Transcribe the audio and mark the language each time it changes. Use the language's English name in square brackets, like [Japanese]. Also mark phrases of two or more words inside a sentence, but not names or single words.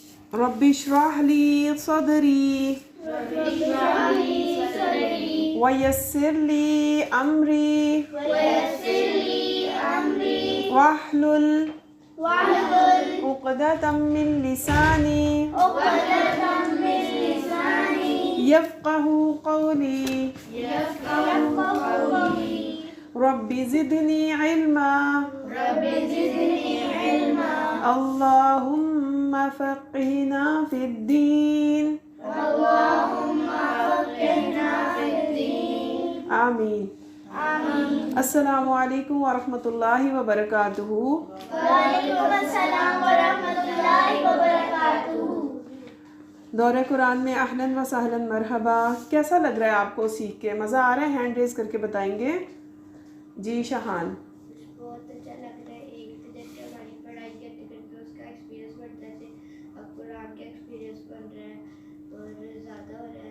[Arabic] رب اشرح لي صدري ويسر لي أمري واحلل عقدة من لساني يفقهوا قولي رب زدني علما اللهم فقهنا في الدين آمين. السلام عليكم ورحمة الله وبركاته. [Hindi] दौरे कुरान में [Arabic] أهلا وسهلا مرحبا. [Hindi] कैसा लग रहा है आपको सीख के? मज़ा आ रहा है? [English] hand raise [Hindi] करके बताएंगे जी। शहान, बहुत अच्छा लग रहा है। एक तो जैसे हमारी पढ़ाई करते करते उसका एक्सपीरियंस बढ़ता है, अब कुरान का एक्सपीरियंस बन रहा है और ज़्यादा हो रहा है।